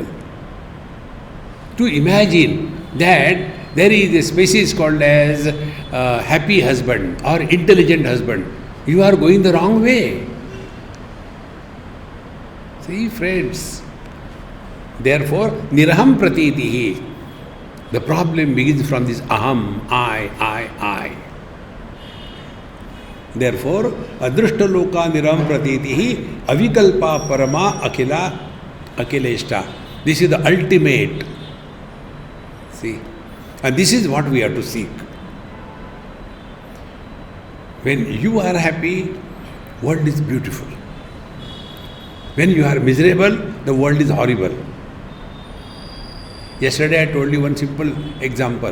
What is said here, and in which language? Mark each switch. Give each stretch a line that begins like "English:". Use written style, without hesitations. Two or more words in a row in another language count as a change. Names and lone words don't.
English: To imagine that there is a species called as happy husband or intelligent husband, you are going the wrong way. See, friends.
Sanskrit: Therefore, niraham pratitihi.
English: The problem begins from this aham, I. Therefore,
Sanskrit: adrushta loka niraham pratitihi avikalpa parama akileshta.
English: This is the ultimate. See, and this is what we have to seek. When you are happy, world is beautiful. When you are miserable, the world is horrible. Yesterday I told you one simple example.